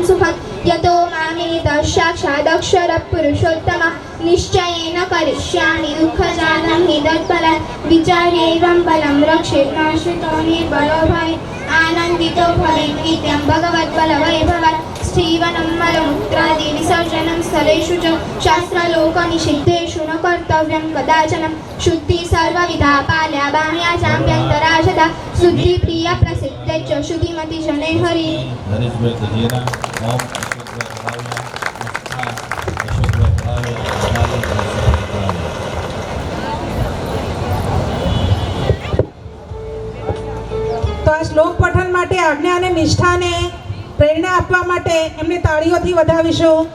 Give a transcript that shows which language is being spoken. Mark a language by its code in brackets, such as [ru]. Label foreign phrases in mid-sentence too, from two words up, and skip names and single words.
[sa] सुखं यतो मामेतः साक्षादक्षरपुरुषोत्तमः निश्चयेन करिष्यामि दुःखजातं हि तत्फलं विचार्यैवं फलं रक्षेत् नाश्रितो निर्बलो भवेत् आनन्दितो भवेत् नित्यं भगवद्बलवैभवात् श्रीवनं मलमूत्रादिविसर्जनं स्थलेषु च शास्त्रलोकनिषिद्धेषु न कर्तव्यं कदाचनं शुद्धि सर्वविधा पाल्या बाह्या चाभ्यन्तरा सदा शुद्धिप्रिया प्रसिद्धे च शुद्धिमति जने हरि [gu] નરેશભાઈ ગજેરા ઓમ અશોકભાઈ કળાવે તો આ શ્લોક પઠન માટે આજ્ઞા અને નિષ્ઠાને પ્રેરણા આપવા માટે એમને તાળીઓથી વધાવીશું.